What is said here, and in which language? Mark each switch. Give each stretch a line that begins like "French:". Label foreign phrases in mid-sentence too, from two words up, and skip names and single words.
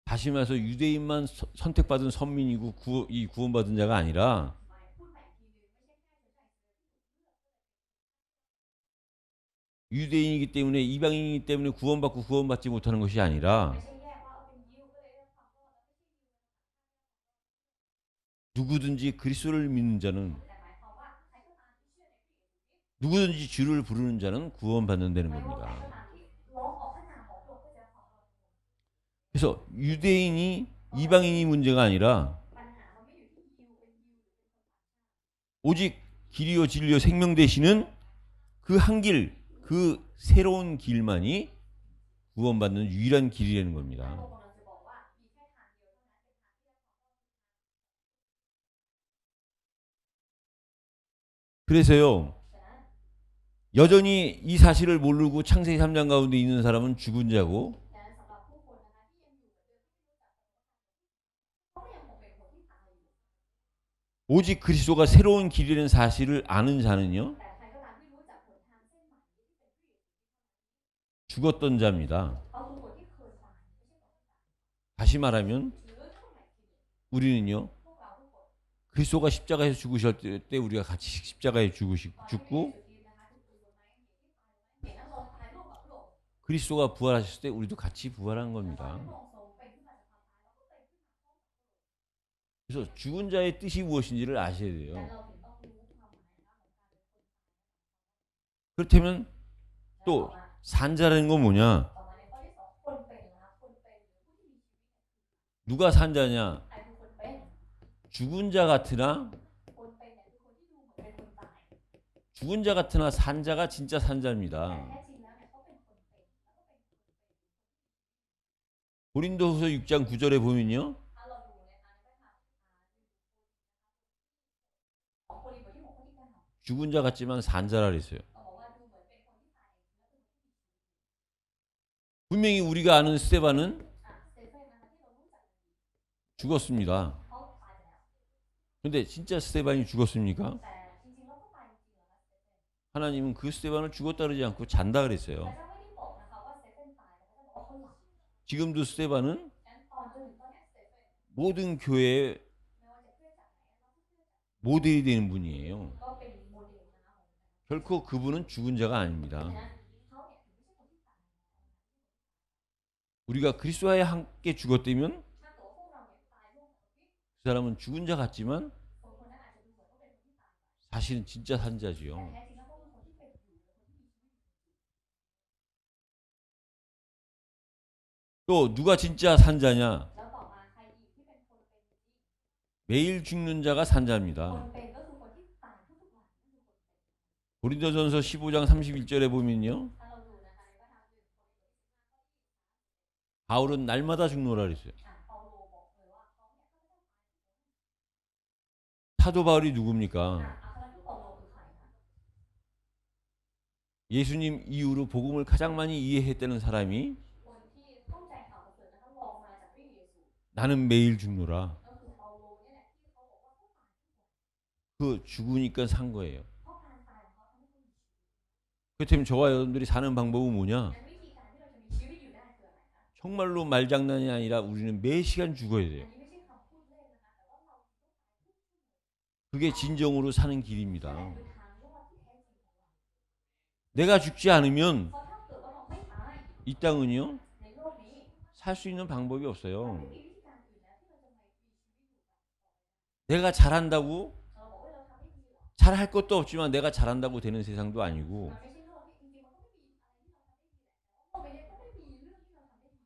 Korean: 다시 말해서 유대인만 선택받은 선민이고 이 구원받은 자가 아니라
Thai: หมายพูดใหม่อีกทีหนึงไม่ใช่แค่ชนชาติอิสราเอลที่ถูกเลือก
Korean: 유대인이기 때문에 이방인이기 때문에 구원받고 구원받지 못하는 것이 아니라
Thai: ไม่ใช่แยกว่าเอาเป็นยิวก็เลยได้รับความรอดแล้วไม่ใช่ยิว
Korean: 누구든지 그리스도를 믿는 자는
Thai: แต่หมายความว่าใครก็ตามที่เชื่อในพระเยซูคริสต์
Korean: 누구든지 주를 부르는 자는 구원받는다는
Thai: ไม่ว่าใครก็
Korean: 겁니다.
Thai: ตามที่ร้องออกพระนามของพระองค์ก็จะรับความรอด
Korean: 그래서 유대인이 이방인이 문제가 아니라
Thai: ปัญหามันไม่อยู่ที่ยิวเป็นยิวหรือเป็นคนต่างชาติ
Korean: 오직 길이요 진리요 생명 되시는 그 한 길, 그 새로운 길만이 구원받는 유일한 길이라는
Thai: พระ
Korean: 겁니다.
Thai: องค์กำลังจะบอกว่ามีแค่ทางเดียวเท่านั้นเป็นทางที่ได้ความรอด
Korean: 그래서요,
Thai: ฉะนั้น
Korean: 여전히 이 사실을 모르고 창세기 3장 가운데 있는 사람은 죽은 자고
Thai: ดังนั้นสำหรับผู้คนนะคะที่ยังอยู่เหมือนเดิมที่ไม่รู้จักพระองค์เขาก็ยังคงเป็นคนที่ตายอยู่
Korean: 오직 그리스도가 새로운 길이라는 사실을 아는 자는요,
Thai: แต่ใครก็ตามที่รู้จักหนทางเส้นใหม่ที่เป็นพระเยซู
Korean: 죽었던 자입니다.
Thai: เขาคือคนที่เคยตายไม่ใช่คนที่ตาย
Korean: 다시 말하면
Thai: หรือพูดใหม่อีกทีหนึ่ง
Korean: 우리는요,
Thai: พวกเราทุกคน
Korean: 그리스도가 십자가에서 죽으실 때 우리가 같이 십자가에
Thai: ตอนที่พระเย
Korean: 죽고
Thai: ซูคริสต์นะคะถูกตีลงไม้กางเขนที่ตายลงไม้กางเขนแล้วเราตายร่วมกับพระองค์
Korean: 그리스도가 부활하셨을 때 우리도 같이 부활한
Thai: ตอน
Korean: 겁니다.
Thai: ที่พระองค์ทรงเป็นขึ้นมาจากความตายเราก็เป็นขึ้นมาพร้อมกับพระองค์
Korean: 그래서 죽은 자의 뜻이 무엇인지를 아셔야
Thai: แต่
Korean: 돼요.
Thai: เราถึงต้องรู้ความหมายนะคะของการเป็นคนตาย
Korean: 그렇다면
Thai: แล้ว
Korean: 또
Thai: ต่อมา
Korean: 산자라는 건 뭐냐?
Thai: ต่อมาในข้อที่สองคนเป็นนะคะคนเป็นหรือผู้ที่มีชีวิต
Korean: 누가 산자냐?
Thai: ใครคือคนเป็น
Korean: 죽은 자 같으나
Thai: คนเป็นเนี่ยคือคนที่ดูเหมือนเป็นคนตาย
Korean: 죽은 자 같으나 산자가 진짜
Thai: แต่
Korean: 산자입니다.
Thai: แท้จริงแล้วเนี่ยเขาเป็นคนเป็นแล้วก็เป็นคนเป็น
Korean: 고린도후서 6장 9절에 보면요.
Thai: ถ้าเราดูนะคะในพระธรรมของโครินธ์บทที่6ข้อที่9
Korean: 죽은 자 같지만 산자라 그랬어요.
Thai: เขาบอกว่าดูเหมือนเป็นคนที่ตายแล้วเป็นคนที่มีชีวิต
Korean: 분명히 우리가 아는 스테반은
Thai: สเตเฟนนะคะที่เรารู้จักกันดี
Korean: 죽었습니다.
Thai: เขาตายไปแล้ว
Korean: 근데 진짜 스테반이 죽었습니까?
Thai: แต่จริงๆแล้วเขาตายจริงๆเหรอคะสเตเฟน
Korean: 하나님은 그 스테반을 죽었다 그러지 않고 잔다
Thai: พระ
Korean: 그랬어요.
Thai: เจ้าไม่ได้บอกนะคะว่าสเตเฟนตายแต่พระเจ้าบอกว่าเขาหลับ
Korean: 지금도 스테반은
Thai: งั้นตอนจนถึงตอนเนี้ยสเตเฟน
Korean: 모든 교회의
Thai: ไม่ว่าจะเคลื่อนจากไหนนะคะทุกเคลื่อนจาก
Korean: 모델이 되는 분이에요.
Thai: ก็เป็นโมเดลนะคะของ
Korean: 결코 그분은 죽은 자가
Thai: ฉะ
Korean: 아닙니다.
Thai: นั้นเขาเนี่ยถึงไม่ใช่คนที่ตาย
Korean: 우리가 그리스도와 함께 죽었다면
Thai: ถ้าเกิดว่าพวกเราเนี่ยตายร่วมกับพระคริสต์
Korean: 그 사람은 죽은 자 같지만
Thai: คนคนนั้นอาจจะดูเหมือนว่าเป็นคนที่ตายไป
Korean: 사실은 진짜
Thai: แต่
Korean: 산자지요.
Thai: แท้จริงแล้วเขาเป็นคนที่เป็นอยู่เป็นคนที่มีชีวิตอยู่
Korean: 또 누가 진짜 산자냐?
Thai: แล้วต่อมาใครอีกที่เป็นคนเป็นจริง
Korean: 매일 죽는 자가
Thai: คน
Korean: 산자입니다.
Thai: เป็นก็คือคนที่ตายทุกๆวันนั่นคือคนเป็น
Korean: 고린도전서 15장 31절에 보면요.
Thai: ถ้าเราดูนะคะในพระธรรมหนึ่งโครินธ์บทที่15ข้อที่
Korean: 바울은 날마다 죽노라 그랬어요.
Thai: เปาโลบอกเลยว่าเขาเนี่ยข้าพเจ้าตาย
Korean: 사도 바울이 누굽니까?
Thai: อัครทูตเปาโลคือใครคะ
Korean: 예수님 이후로 복음을 가장 많이 이해했다는 사람이
Thai: คนที่เข้าใจข่าวประเสริฐนะคะลองมาจากพระเยซู
Korean: 나는 매일 죽노라.
Thai: ก็คือเปาโลเนี่ยแหละที่เขาบอกว่าเขาตายทุกวัน
Korean: 그 죽으니까 산 거예요.
Thai: เพราะการตายของเขาทำให้เขามีชีวิต
Korean: 그렇다면 저와 여러분들이 사는 방법은 뭐냐?
Thai: งั้นวิธีการที่เราจะมีชีวิตอยู่ได้คืออะไรคะ
Korean: 정말로 말장난이 아니라 우리는 매 시간 죽어야
Thai: อัน
Korean: 돼요.
Thai: นี้ไม่ใช่คำพูดเล่นนะคะแต่ว่าเราต้องตายทุกชั่วโมง
Korean: 그게 진정으로 사는
Thai: นั่น
Korean: 길입니다.
Thai: คือทางรอดที่แท้จริงของเรา
Korean: 내가 죽지 않으면
Thai: เพราะถ้าเกิดว่าเราไม่ตาย
Korean: 이 땅은요
Thai: ในโลกนี้
Korean: 살 수 있는 방법이
Thai: เรา
Korean: 없어요.
Thai: ไม่มีวิธีการอื่นแล้วที่เราจะมามีชีวิตอยู่แบบ
Korean: 내가 잘한다고
Thai: เราบอกว่าเราทำได้ดีเหรอ
Korean: 잘할 것도 없지만 내가 잘한다고 되는 세상도 아니고
Thai: มันไม่ใช่โลกที่จริงๆมันก็ไม่มีอะไรที่เราทำได้ดีแหละแต่ว่าโลกใบนี้ก็ไม่มีเรื่องที่เราทำได้ดีด้วย